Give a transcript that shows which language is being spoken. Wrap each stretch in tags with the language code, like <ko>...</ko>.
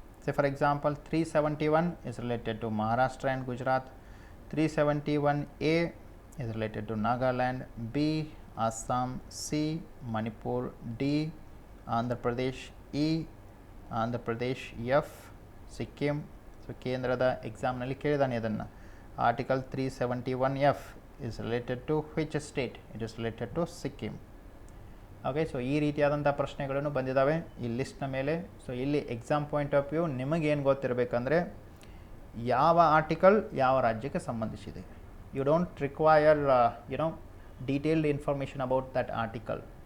<en>Say for example 371 is related to Maharashtra and Gujarat, 371A is related to Nagaland, B Assam, C Manipur, D Andhra Pradesh, E Andhra Pradesh, F Sikkim.</en> <kn>So ಕೇಂದ್ರದ ಎಕ್ಸಾಮ್ನಲ್ಲಿ ಕೇಳಿದಾನೆ ಇದನ್ನು.</kn> <en>Article 371F is related to which state? It is related to Sikkim.</en> <kn>Okay, so ಈ ರೀತಿಯಾದಂಥ ಪ್ರಶ್ನೆಗಳನ್ನು ಬಂದಿದ್ದಾವೆ ಈ ಲಿಸ್ಟ್ನ ಮೇಲೆ. So ಇಲ್ಲಿ</kn> <en>exam point of view</en> <kn>ನಿಮಗೇನು ಗೊತ್ತಿರಬೇಕಂದ್ರೆ ಯಾವ ಆರ್ಟಿಕಲ್ ಯಾವ ರಾಜ್ಯಕ್ಕೆ ಸಂಬಂಧಿಸಿದೆ.</kn> <en>You don't require detailed information about that article.</en>